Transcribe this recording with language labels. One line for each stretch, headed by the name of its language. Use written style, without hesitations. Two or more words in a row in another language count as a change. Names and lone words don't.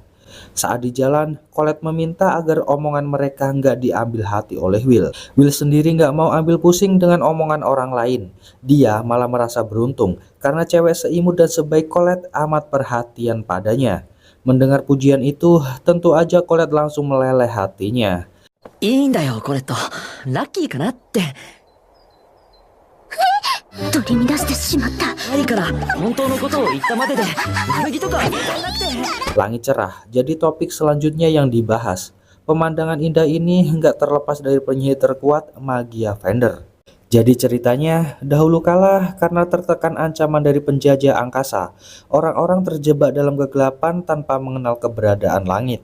Indonesian: Saat di jalan, Colette meminta agar omongan mereka nggak diambil hati oleh Will. Will sendiri nggak mau ambil pusing dengan omongan orang lain. Dia malah merasa beruntung karena cewek seimut dan sebaik Colette amat perhatian padanya. Mendengar pujian itu, tentu aja Colette langsung meleleh hatinya.
Japanese: いいんだよ、これと。ラッキーかなって。取り乱してしまった。いいから、本当のことを言ったまでで、悪気とか言わなくて。
Indonesian: Langit cerah jadi topik selanjutnya yang dibahas. Pemandangan indah ini nggak terlepas dari penyihir terkuat Magia Vendor. Jadi ceritanya, dahulu kala karena tertekan ancaman dari penjajah angkasa, orang-orang terjebak dalam kegelapan tanpa mengenal keberadaan langit.